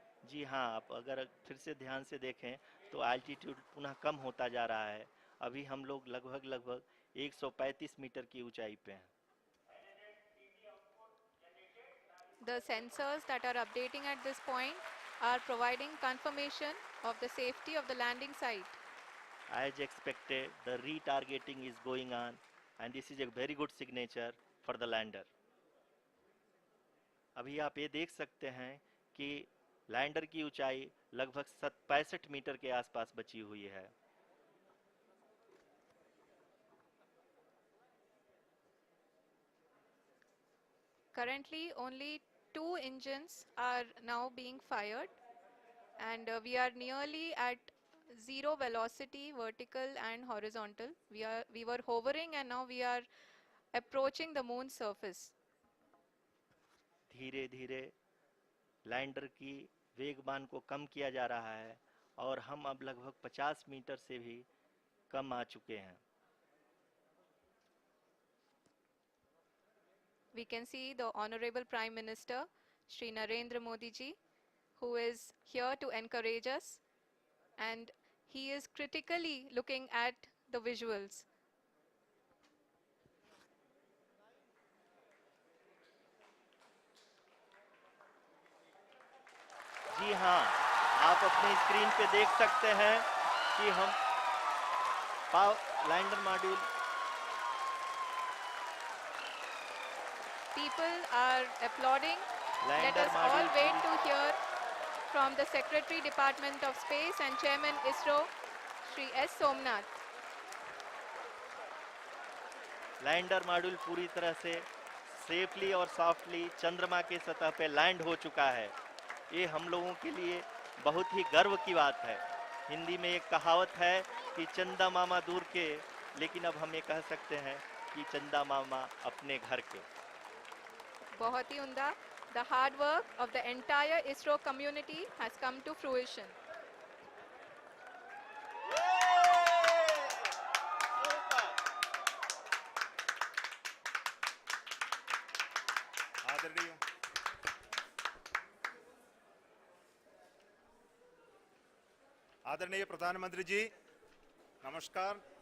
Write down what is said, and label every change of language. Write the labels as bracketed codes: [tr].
[hi] जी हाँ, आप अगर फिर से ध्यान से देखें तो एल्टीट्यूड पुनः कम होता जा रहा है। अभी हम लोग लगभग लगभग 135 मीटर की ऊंचाई पे हैं। [en] The sensors that are updating at this point are providing confirmation of the safety of the landing site. As expected, the retargeting is going on, and this is a very good signature for the lander. [hi] अभी आप ये देख सकते हैं कि lander की ऊंचाई लगभग 65 मीटर के आसपास बची हुई है। [en] Currently, only two engines are now being fired, and we are nearly at zero velocity, vertical and horizontal. We were hovering, and now we are approaching the moon's surface. [hi] धीरे धीरे लैंडर की वेगमान को कम किया जा रहा है और हम अब लगभग 50 मीटर से भी कम आ चुके हैं। [en] We can see the Honorable Prime Minister, Shri Narendra Modi ji, who is here to encourage us, and he is critically looking at the visuals. [hi] जी हाँ, आप अपनी स्क्रीन पे देख सकते हैं कि हम lander module [en] People are applauding. Let [hi] lander [en] us all [hi] module [en] wait to hear from the Secretary Department of Space and Chairman ISRO, Shri S. Somnath. [hi] Lander module पूरी तरह से सेफली और सॉफ्टली चंद्रमा के सतह पे लैंड हो चुका है। ये हम लोगों के लिए बहुत ही गर्व की बात है। हिंदी में एक कहावत है कि चंदा मामा दूर के, लेकिन अब हम ये कह सकते हैं कि चंदा मामा अपने घर के। बहुत ही उम्दा. [en] The hard work of the entire ISRO community has come to fruition. [hi] आदरणीय आदरणीय प्रधानमंत्री जी, नमस्कार.